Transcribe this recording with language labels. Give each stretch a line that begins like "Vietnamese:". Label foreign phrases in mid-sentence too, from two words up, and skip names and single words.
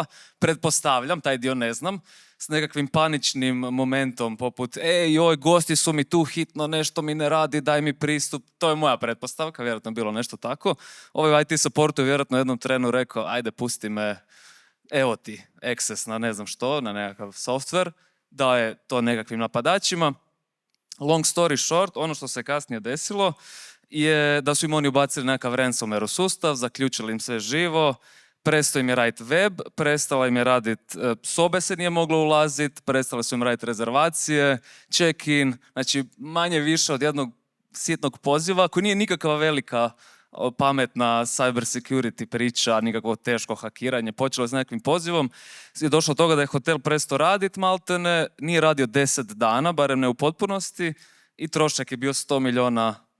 Croatian: Pretpostavljam, taj dio ne znam, s nekakvim paničnim momentom poput joj, gosti su mi tu, hitno nešto mi ne radi, daj mi pristup. To je moja pretpostavka, vjerojatno je bilo nešto tako. Ovaj
English: IT support
Croatian: je vjerojatno u jednom trenu rekao, ajde pusti me, evo ti access na ne znam što, na nekakav software, daje to nekakvim napadačima.
English: Long story short,
Croatian: ono što se kasnije desilo je da su im oni ubacili nekakav ransomware u sustav, zaključili im sve živo, prestao im je raditi web, prestala im je raditi, sobe se nije moglo ulaziti, prestale su im raditi rezervacije, check-in, znači manje više od jednog sitnog poziva koji nije nikakva velika pametna
English: cyber security
Croatian: priča, nikakvo teško hakiranje, počelo je s nekakvim pozivom, je došlo do toga da je hotel prestao raditi maltene, nije radio 10 dana, barem ne u potpunosti, i trošak je bio $100 milijuna.